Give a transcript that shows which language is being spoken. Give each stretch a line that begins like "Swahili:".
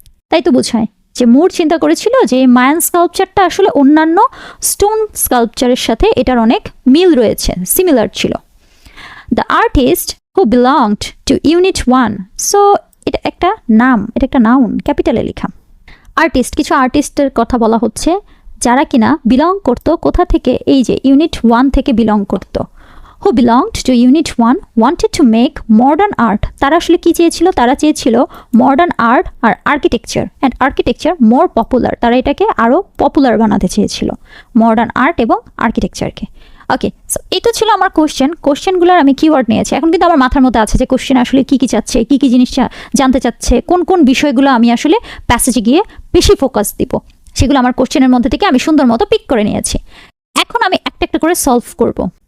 Bangla: তাই তো বোঝায় যে মোর চিন্তা করেছিল যে মায়ান স্কাল্পচারটা আসলে অন্যান্য স্টোন স্কাল্পচারের সাথে এটার অনেক মিল রয়েছে, সিমিলার ছিল।
English: The artist who belonged to unit 1।
Bangla: So এটা একটা নাম, এটা একটা নাউন, ক্যাপিটালে লেখা। আর্টিস্ট, কিছু আর্টিস্টের কথা বলা হচ্ছে যারা কিনা বিলং করতো কোথা থেকে? এই যে ইউনিট 1 থেকে বিলং করতো।
English: who belonged to Unit 1 wanted to make modern art.
Bangla: তারা আসলে কি চেয়েছিল? তারা চেয়েছিল modern art আর architecture
English: And architecture more popular.
Bangla: তারা এটাকে আরও পপুলার বানাতে চেয়েছিল, মডার্ন আর্ট এবং আর্কিটেকচারকে। ওকে, সো এটা ছিল আমার কোশ্চেনগুলোর আমি কিওয়ার্ড নিয়েছি। এখন কিন্তু আমার মাথার মধ্যে আছে যে কোশ্চেন আসলে কী কী চাচ্ছে, কী কী জিনিস জানতে চাচ্ছে, কোন কোন বিষয়গুলো আমি আসলে প্যাসেজে গিয়ে বেশি ফোকাস দিব, সেগুলো আমার কোশ্চেনের মধ্যে থেকে আমি সুন্দর মতো পিক করে নিয়েছি। এখন আমি একটা একটা করে সলভ করব।